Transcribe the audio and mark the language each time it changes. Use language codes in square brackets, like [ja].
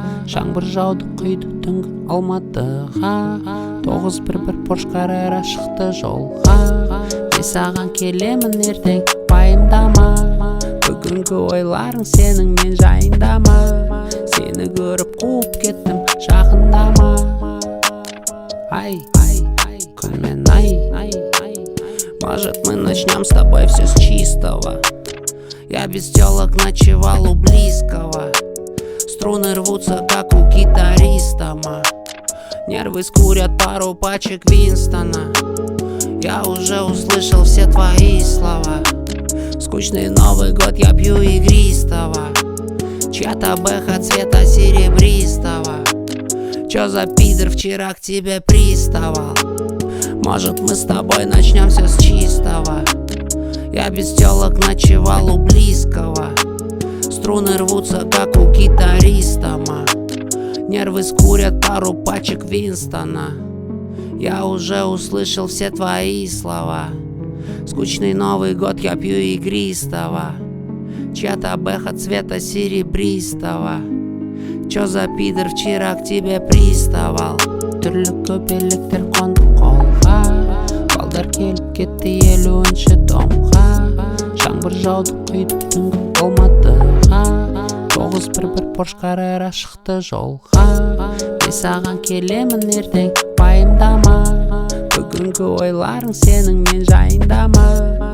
[kk] Жаңбыр жауды құйды түнгі Алматыға, 911 Porsche Carrera шықты жолға. Мен саған келемін ертең, пайымдама, бүгінгі ойларың сенің мен жайындама. Сені көріп қуып кеттім, жақындама. Ай, күнмен ай. [ru] Может, мы начнем с тобой все с чистого. Я без телок ночевал у близкого. Струны рвутся, как у гитариста. Нервы скурят пару пачек Винстона. Я уже услышал все твои слова. Скучный Новый год, я пью игристого. Чья-то бэха цвета серебристого. Чё за пидор вчера к тебе приставал? Может, мы с тобой начнем все с чистого. Я без телок ночевал у близкого. Струны рвутся, как у гитариста. Нервы скурят пару пачек Винстона. Я уже услышал все твои слова. Скучный Новый год, я пью игристого. Чья-то бэха цвета серебристого. Чё за пидор вчера к тебе приставал? [kk] Түрлі көбелектер қонды қолға, балдар келіп кетті 50-ші домға. Жаңбыр жауды құйды түнгі Алматыға, 911 Porsche Carrera шықты жолға. Мен саған келемін ертең, пайымдама, бүгінгі ойларың сенің мен жайындама.